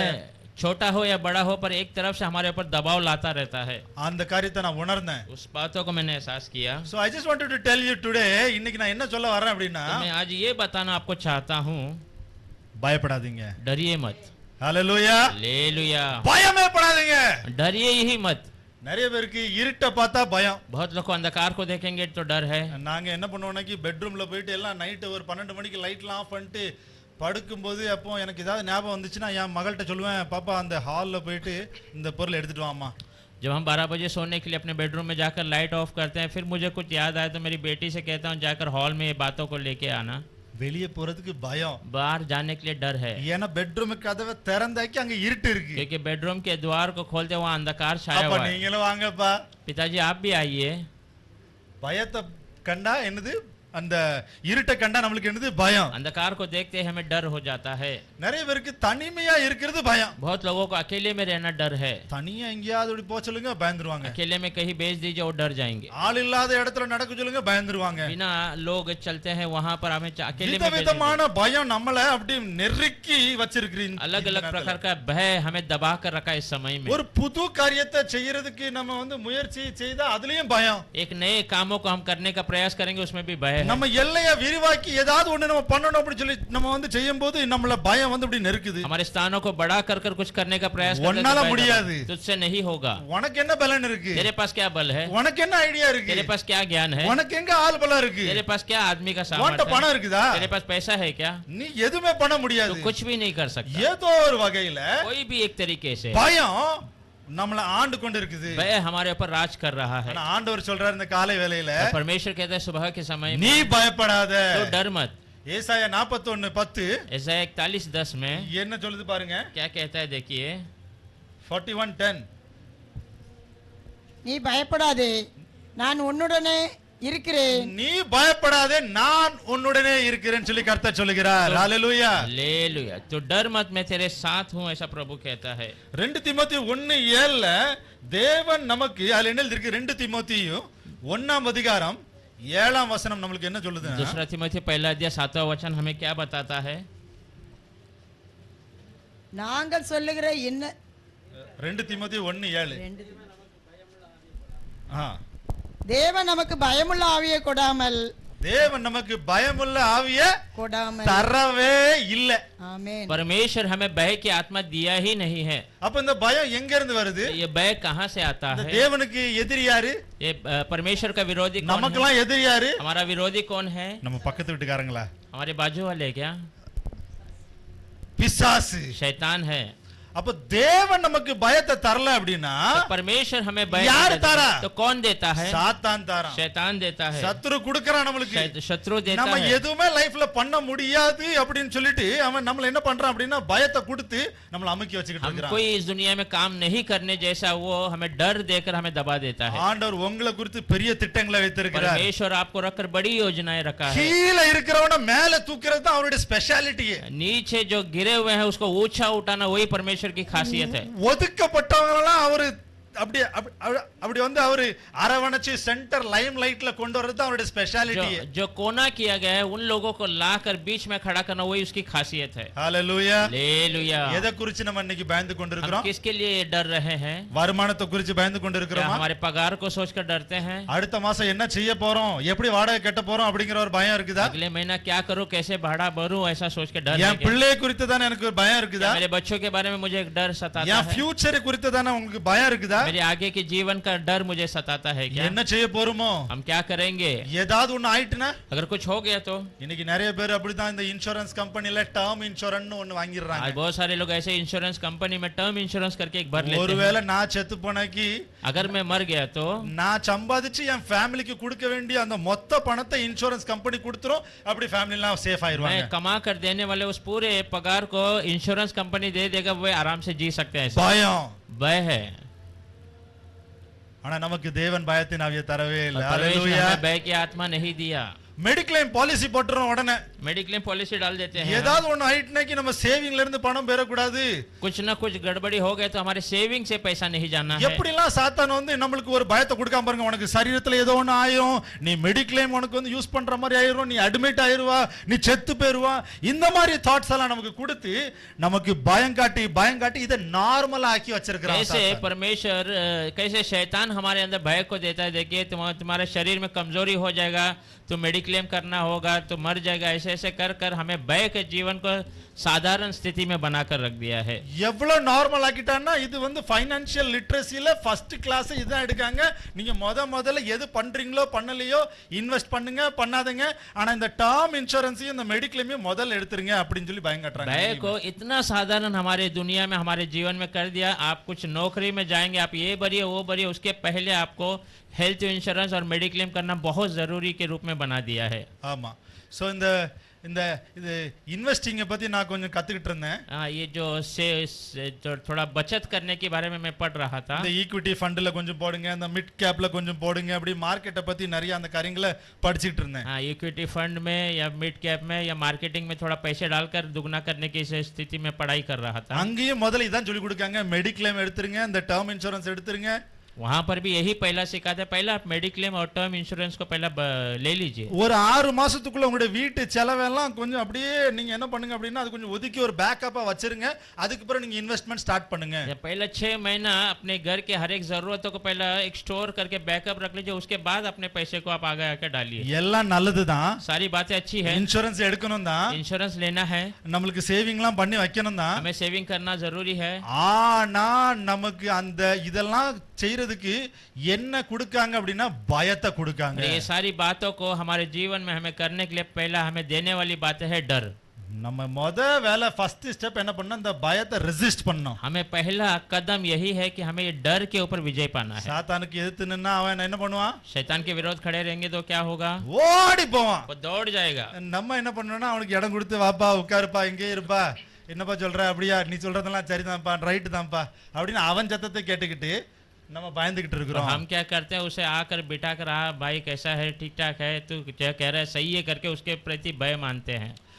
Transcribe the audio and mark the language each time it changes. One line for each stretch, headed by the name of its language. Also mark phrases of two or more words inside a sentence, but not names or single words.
Hindi: छोटा हो या बड़ा हो पर एक तरफ से हमारे ऊपर दबाव लाता रहता है।
Tamil: அந்த காரியத்தை நான் உணர்ந்தேன்.
Hindi: उस बातों को मैंने एहसास किया।
English: So I just wanted to tell you today,
Tamil: இன்னைக்கு நான் என்ன சொல்ல வரேன் அப்படின்னா
Hindi: मैं आज ये बताना आपको चाहता हूँ,
Tamil: பயப்படாதீங்க.
Hindi: डरिए मत। हालेलुया, हालेलुया।
Tamil: பயமே படாதீங்க,
Hindi: डरिए ही मत।
Tamil: நிறைய பேருக்கு இருட்ட பார்த்தா பயம்.
Hindi: बहुत लोग को अंधकार को देखेंगे तो डर है।
Tamil: நாங்க என்ன பண்ணுவோம்னா பெட்ரூம்ல போயிட்டு எல்லாம் நைட் ஒரு 12 மணிக்கு லைட்லாம் ஆஃப் பண்ணிட்டு படுக்கும்போது அப்போ எனக்கு ஏதாவது ஞாபகம் வந்துச்சுன்னா என் மகள்கிட்ட சொல்லுவேன், பாப்பா அந்த ஹாலில் போயிட்டு இந்த பொருள் எடுத்துட்டு வாமா.
Hindi: जब हम 12 बजे सोने के लिए अपने बेडरूम में जाकर
English: light off
Hindi: करते हैं, फिर मुझे कुछ याद आया तो मेरी बेटी से कहता हूँ जाकर हॉल में ये बातों को लेके आना।
Tamil: வெளியே போறதுக்கு பயம்,
Hindi: बाहर जाने के लिए डर है,
Tamil: ஏன்னா பெட்ரூம் கதவை திறந்தாக்கி அங்க இருட்டு இருக்கு.
Hindi: क्योंकि बेडरूम के द्वार को खोलते वहाँ अंधकार छाया हुआ है।
Tamil: நீங்களும் வாங்கப்பா.
Hindi: पिताजी आप भी आइए।
Tamil: பயத்தை கண்டா என்னது, அந்த இருட்ட கண்டா நமக்கு என்னது பயம்.
Hindi: अंधकार को देखते हमें डर हो जाता है।
Tamil: நிறைய பேருக்கு தனிமையா இருக்கிறது பயம்.
Hindi: बहुत लोगों को अकेले में रहना डर है।
Tamil: தனியா எங்கயாவது ஓடி போக சொல்லுங்க பயந்துருவாங்க.
Hindi: अकेले में कहीं भेज दीजिए और डर जाएंगे।
Tamil: ஆள் இல்லாத இடத்துல நடக்க சொல்லுங்க பயந்துருவாங்க.
Hindi: बिना लोग चलते हैं वहां पर हमें अकेले में
Tamil: விதவிதமான பயம் நம்மள அப்படி நெருக்கி வச்சிருக்கீங்க.
Hindi: अलग अलग प्रकार का भय हमें दबा कर रखा है इस समय में।
Tamil: ஒரு புது காரியத்தை செய்யறதுக்கு நம்ம முயற்சி செய்தா அதுலயும் பயம்.
Hindi: एक नए कामों को हम करने का प्रयास करेंगे उसमें भी भय है।
Tamil: நம்ம எல்லையை விரிவாக்கி ஏதாவது ஒண்ணு நம்ம பண்ணணும் அப்படி சொல்லி நம்ம செய்யும்போது நம்மள பயம் அப்படி நெருக்குது.
Hindi: हमारे स्थानों को बड़ा कर कर कुछ करने का प्रयास करते
Tamil: உன்னால முடியாது,
Hindi: तुझसे नहीं होगा।
Tamil: உனக்கு என்ன பலன் இருக்கு,
Hindi: तेरे पास क्या बल है,
Tamil: உனக்கு என்ன ஐடியா இருக்கு,
Hindi: तेरे पास क्या ज्ञान है,
Tamil: உனக்கு எங்க ஆள் பலம் இருக்கு,
Hindi: तेरे पास क्या आदमी का सामर्थ्य
Tamil: உன்கிட்ட பணம் இருக்குதா,
Hindi: तेरे पास पैसा है क्या,
Tamil: நீ எதுமே பண்ண முடியாது,
Hindi: तू कुछ भी नहीं कर सकता।
Tamil: ஏதோ ஒரு வகையில
Hindi: कोई भी एक तरीके से
Tamil: பயம் நம்மள ஆண்டு கொண்டு இருக்குது.
Hindi: भय हमारे ऊपर राज कर रहा है।
Tamil: ஆண்டவர் சொல்றார் இந்த காலை வேளையில,
Hindi: परमेश्वर कहता है सुबह के समय
Tamil: நீ பயப்படாத,
Hindi: तो डर मत।
Tamil: ஏசாயா 41:10
Hindi: ஏசாயா 41:10 में
Tamil: என்ன சொல்லுது பாருங்க.
Hindi: क्या कहता है देखिए।
Tamil: 41:10 நீ பயப்படாதே நான் உன்னுடனே இருக்கிறேன், நீ பயப்படாதே நான் உன்னுடனே இருக்கிறேன்னு சொல்லி கர்த்தர் சொல்லுகிறார். ஹalleluya,
Hindi: हालेलुया। तो डर मत मैं तेरे साथ हूं ऐसा प्रभु कहता है।
Tamil: 2 தீமோத்தேயு 1:7 தேவன் நமக்கு அதுல என்ன இருக்கு, 2 தீமோத்தேயு 1:7 நமக்கு என்ன சொல்லுது?
Hindi: दूसरा तीमुथियुस 1:7 हमें क्या बताता है?
Tamil: நாங்கள் சொல்லுகிற 2 தீமோத்தேயு 1:7. தேவன் நமக்கு பயமுள்ள ஆவியை கொடாமல் தேவன் நமக்கு பயமுள்ள ஆவிய கொடாமல் தரவே இல்ல. ஆமென்.
Hindi: परमेश्वर हमें भय की आत्मा दिया ही नहीं है।
Tamil: அப்ப இந்த பயம் எங்க இருந்து வருது?
Hindi: ये भय कहाँ से आता
Tamil: இந்த
Hindi: है?
Tamil: தேவனுக்கு எதிரி யாரு?
Hindi: ये परमेश्वर का विरोधी कौन है?
Tamil: நமக்கெல்லாம் எதிரி யாரு?
Hindi: हमारा विरोधी कौन है?
Tamil: நம்ம பக்கத்து வீட்டுக்காரங்களா?
Hindi: हमारे बाजू वाले क्या?
Tamil: பிசாசு,
Hindi: शैतान है।
Tamil: அப்ப தேவன் நமக்கு பயத்தை தரல அப்படின்னா
Hindi: तो परमेश्वर हमें भय यार नहीं देता। तारा। तो कौन देता है?
Tamil: சாத்தான் தரான்.
Hindi: शैतान देता है।
Tamil: சத்துரு குடுக்கறான் நம்மளுக்கு.
Hindi: शत्रु देता
Tamil: நம்ம
Hindi: है।
Tamil: எதுவுமே லைஃப்ல பண்ண முடியாது அப்படின்னு சொல்லிட்டு அவன் நம்மள என்ன பண்றான் அப்படின்னா பயத்தை கொடுத்து நம்மள அமுக்கி வச்சிட்டு
Hindi: हम
Tamil: இருக்கான்.
Hindi: कोई इस दुनिया में काम नहीं करने जैसा वो हमें डर देकर हमें दबा देता है।
Tamil: ஆண்டவர் உங்களை குறித்து பெரிய திட்டங்களை வைத்திருக்கிறார்.
Hindi: परमेश्वर आपको रखकर बड़ी योजनाएं रखा है।
Tamil: கீழே இருக்கிறவன மேல தூக்குறது தான் அவருடைய ஸ்பெஷாலிட்டி.
Hindi: नीचे जो गिरे हुए हैं उसको ऊंचा उठाना वही परमेश्वर की खासियत है।
Tamil: ஒதுக்கப்பட்டவங்களெல்லாம் அவரு அப்படி அப்படி வந்து அவரு அரவணைச்சு
English: center limelight
Tamil: கொண்டு வரது அவருடைய ஸ்பெஷாலிட்டி.
Hindi: जो कोना किया गया है उन लोगों को लाकर बीच में खड़ा करना वही उसकी खासियत है।
Tamil: ஹalleluya.
Hindi: हालेलुया।
Tamil: எதை குறித்து நம்ம இன்னைக்கு பயந்து கொண்டிருக்கிறோம்?
Hindi: हम किसके लिए डर रहे हैं?
Tamil: வருமானத்தை குறித்து பயந்து கொண்டிருக்கிறோமா?
Hindi: हमारे पगार को सोचकर डरते हैं?
Tamil: அடுத்த மாசம் என்ன செய்ய போறோம், எப்படி வாடகை கட்ட போறோம் அப்படிங்கிற ஒரு பயம் இருக்குதா?
Hindi: अगले महीना क्या करूं, कैसे भाड़ा भरूं, ऐसा सोच के डर है
Tamil: என் பிள்ளை குறித்து தானே எனக்கு ஒரு பயம் இருக்குதா?
Hindi: मेरे बच्चों के बारे में मुझे एक डर सताता
Tamil: என்
Hindi: है।
Tamil: ஃபியூச்சர் குறித்து தானே உங்களுக்கு பயம் இருக்குதா?
Hindi: मेरे आगे के जीवन का डर मुझे सताता है क्या?
Tamil: என்ன செய்ய போறோமோ?
Hindi: हम क्या करेंगे?
Tamil: ஏதாவது ஒண்ணு ஆயிட்டுனா?
Hindi: अगर कुछ हो गया तो?
Tamil: இன்னைக்கு நிறைய பேர் அப்படிதான் இந்த
English: insurance company term insurance
Tamil: ஒன்னு வாங்கிடுறாங்க.
Hindi: आज बहुत सारे लोग ऐसे
English: insurance company
Hindi: में
English: term insurance
Hindi: करके एक भर लेते हैं।
Tamil: ஒருவேளை நான் செத்து போனக்கு
Hindi: अगर मैं मर गया तो
Tamil: நான் சம்பாதிச்சு என் ஃபேமிலிக்கு கொடுக்க வேண்டிய அந்த மொத்த பணத்தை
English: insurance company
Tamil: கொடுத்துரும். அப்படி ஃபேமிலிலாம் சேஃப் ஆயிருவாங்க.
Hindi: मैं कमा कर देने वाले उस पूरे पगार को
English: insurance company
Hindi: दे देगा, वो आराम से जी सकते हैं।
Tamil: பயம்
Hindi: भय है।
Tamil: ஆனா நமக்கு தேவன் பயத்தின் ஆவியை தரவே இல்லை.
Hindi: परमेश्वर
Tamil: ஹalleluya.
Hindi: हमें भय की आत्मा नहीं दिया।
English: mediclaim policy
Tamil: போட்டுறோம் உடனே.
English: mediclaim policy
Hindi: डाल देते हैं।
Tamil: ஏதாவது ஒண்ணு ஆயிட்டுனாக்கி நம்ம சேவிங்ல இருந்து பணம் பெறக்கூடாது.
Hindi: कुछ ना कुछ गड़बड़ी हो गए तो हमारे सेविंग से पैसा नहीं जाना है।
Tamil: எப்படிலாம் சாத்தான் வந்து நம்மளுக்கு ஒரு பயத்தை கொடுக்காம பாருங்க. உனக்கு சரீரத்துல ஏதோ ஒண்ணு ஆயிரும், நீ மெடிக்ளைம் உனக்கு வந்து யூஸ் பண்ற மாதிரி ஆயிரும், நீ அட்மிட் ஆயிருவா, நீ செத்து போயிருவா, இந்த மாதிரி தாட்ஸ் எல்லாம் நமக்கு கொடுத்து நமக்கு பயம் காட்டி இதை நார்மலா ஆக்கி வச்சிருக்கிறான்.
Hindi: कैसे परमेश्वर कैसे शैतान हमारे अंदर भय को देता है। देखिए तुम्हारे शरीर में कमजोरी हो जाएगा, तो मेडिक्लेम करना होगा, तो मर जाएगा, ऐसे ऐसे कर कर हमें भय के जीवन को साधारण स्थिति में बनाकर रख दिया है।
Tamil: எவ்வளவு நார்மல் ஆக்கிட்டான்னா இது வந்து
English: financial literacy first class
Tamil: இதான் எடுக்காங்க. நீங்க முதல்ல எது பண்றீங்களோ பண்ணலையோ இன்வெஸ்ட் பண்ணுங்க பண்ணாதீங்க, ஆனா இந்த
English: term insurance
Tamil: இந்த மெடிக்ளைமையும் முதல்ல எடுத்துருங்க அப்படின்னு சொல்லி பயம் காட்டுறாங்க.
Hindi: भय को इतना साधारण हमारे दुनिया में हमारे जीवन में कर दिया। आप कुछ नौकरी में जाएंगे, आप ये भरिए वो भरिए, उसके पहले आपको
English: health insurance
Hindi: और मेडिक्लेम करना बहुत जरूरी के रूप में बना दिया है।
Tamil: ஆமா. சோ இந்த இது இன்வெஸ்டிங் பத்தி நான் கொஞ்சம் கத்துக்கிட்டு இருந்தேன்.
Hindi: ये जो थोड़ा बचत करने के बारे में मैं पढ़ रहा था।
Tamil: இந்த
English: equity fund
Tamil: கொஞ்சம் போடுங்க, அந்த
English: mid cap
Tamil: கொஞ்சம் போடுங்க, அப்படி மார்க்கெட்டை பத்தி நிறைய அந்த காரியங்களை படிச்சிட்டு இருந்தேன்.
English: equity fund
Hindi: में या
English: mid cap
Hindi: में या मार्केटिंग में थोड़ा पैसे डालकर दुगना करने की स्थिति में पढ़ाई कर रहा था।
Tamil: அங்கேயும் முதல்ல இதான் சொல்லி கொடுக்காங்க, மெடிக்ளைம் எடுத்துருங்க, இந்த
English: term insurance
Tamil: எடுத்துருங்க.
Hindi: वहां पर भी यही पहला सिखाते हैं, पहला आप मेडिक्लेम और
English: term insurance
Hindi: को पहला ले लीजिए।
Tamil: ஒரு 6 மாசத்துக்குள்ள உங்களுடைய வீட்டு செலவெல்லாம் கொஞ்சம் அப்படியே நீங்க என்ன பண்ணுங்க அப்படின்னா அது கொஞ்சம் ஒதுக்கி ஒரு பேக்கப்பா வச்சிருங்க. அதுக்கு அப்புறம் நீங்க இன்வெஸ்ட்மெண்ட் ஸ்டார்ட் பண்ணுங்க.
Hindi: पहला 6 महीना अपने घर के हर एक जरूरतों को पहला एक स्टोर करके बैकअप रख लीजिए, उसके बाद अपने पैसे को आप आगे आके डालिए।
Tamil: எல்லாம் நல்லதுதான்,
Hindi: सारी बातें अच्छी है।
Tamil: இன்சூரன்ஸ் எடுக்கணும் தான்,
Hindi: इंश्योरेंस लेना है,
Tamil: நம்மளுக்கு சேவிங்லாம் பண்ணி வைக்கணும் தான்.
Hindi: हमें सेविंग करना जरूरी है।
Tamil: ஆனா நமக்கு அந்த இதெல்லாம் செய்யறதுக்கு என்ன கொடுக்காங்க அப்படின்னா பயத்தை கொடுக்காங்க.
Hindi: ये सारी बातों को हमारे जीवन में हमें करने के लिए पहला हमें देने वाली बात है डर।
Tamil: நம்ம வேலை
English: first step
Tamil: என்ன பண்ணணும், இந்த பயத்தை ரெசிஸ்ட் பண்ணணும்.
Hindi: हमें पहला कदम यही है कि हमें ये डर के ऊपर विजय पाना है।
Tamil: சாத்தானுக்கு எதிர்த்து நின்னா அவன் என்ன பண்ணுவான்,
Hindi: शैतान के विरोध खड़े रहेंगे तो क्या होगा,
Tamil: ஓடி போவான்,
Hindi: वो दौड़ जाएगा।
Tamil: நம்ம என்ன பண்ணணும்னா அவனுக்கு இடம் கொடுத்து வாப்பா உட்காருப்பா இங்கே இருப்பா, என்னப்பா சொல்ற, அப்படியா நீ சொல்றதெல்லாம் சரிதான்ப்பா ரைட்டு தான்ப்பா அப்படின்னு அவன் சத்தத்தை கேட்டுக்கிட்டு நம்ம பயந்துகிட்டு இருக்கிறோம்.
Hindi: हम क्या करते हैं, उसे आकर बिठा कर भाई कैसा है, ठीक ठाक है, तू क्या कह रहा है, सही है करके उसके प्रति भय मानते हैं।